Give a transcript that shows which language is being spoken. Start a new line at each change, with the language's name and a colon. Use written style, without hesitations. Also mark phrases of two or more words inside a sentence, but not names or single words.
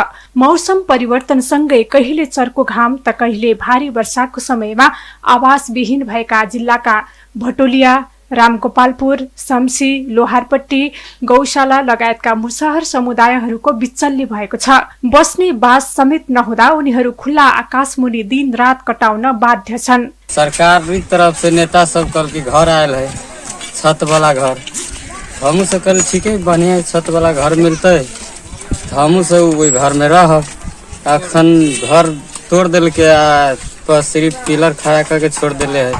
Nepali: मौसम परिवर्तनसँगै कहिले चर्को घाम त कहिले भारी वर्षाको समयमा आवास विहीन भएका जिल्लाका भटोलिया, रामगोपालपुर, शम्सी, लोहारपट्टी, गौशाला लगायतका मुसहर समुदायहरूको बिचल्ली भएको छ। बस्ने बास समेत नहुँदा उनीहरू खुल्ला आकाशमुनि दिन रात कटाउन बाध्य छन्।
Maithili: सरकार की तरफ से नेता सब कल के घर आयल है, छत वाला घर। हमू से कल ठीक है बढ़िया छत वाला घर मिलते, हमू से वही घर में रह। अखन घर तोड़ दिल के सिर्फ पिलर खड़ा करके छोड़ दिले है।